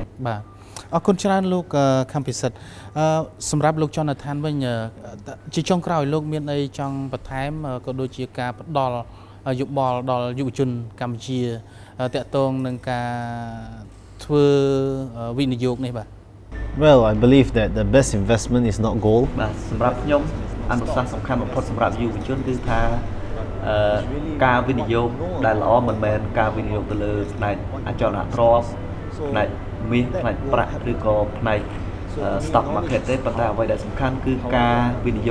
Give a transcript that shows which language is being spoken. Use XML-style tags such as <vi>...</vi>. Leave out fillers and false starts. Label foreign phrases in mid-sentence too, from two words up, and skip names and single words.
<km>បាទអរគុណច្រើនលោកខំពិសិដ្ឋសម្រាប់លោកចន្ទឋានវិញជាចុងក្រោយលោកមានអីចង់បន្ថែមក៏ដូចជាការផ្ដល់យោបល់ដល់យុវជនកម្ពុជាតាក់ទងនឹងការធ្វើវិនិយោគនេះបាទ</km> <en>Well, I believe that the best investment is not gold</en> <km>បាទសម្រាប់ខ្ញុំអនុសាសន៍សំខាន់បំផុតសម្រាប់យុវជនគឺថាការវិនិយោគដែលល្អមិនមែនការវិនិយោគទៅលើផ្នែកអចលន ទ្រព្យផ្នែកមាសផ្នែកប្រាក់ឬក៏ផ្នែក</km> <en>stock market</en> <km>ទេប៉ុន្តែអ្វីដែលសំខាន់គឺការវិនិយោ</km>